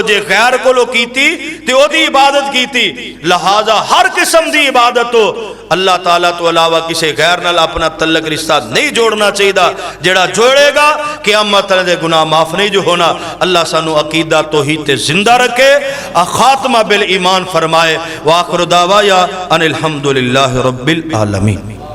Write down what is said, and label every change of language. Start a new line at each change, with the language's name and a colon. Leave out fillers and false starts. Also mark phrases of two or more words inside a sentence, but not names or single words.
Punjabi: جے غیر کولو کیتی تے اوہدی عبادت کیتی۔ لہذا ہر قسم دی عبادت ہو اللہ تعالیٰ تو علاوہ کسی غیر نال اپنا تعلق رشتہ نہیں جوڑنا چاہیے. جیڑا جوڑےگا قیامت دے گناہ معاف نہیں جو ہونا. اللہ سانوں عقیدہ توحید تے زندہ رکھے، خاتمہ بالایمان فرمائے.
Arabic: وآخر دعوانا أن الحمد لله رب العالمين.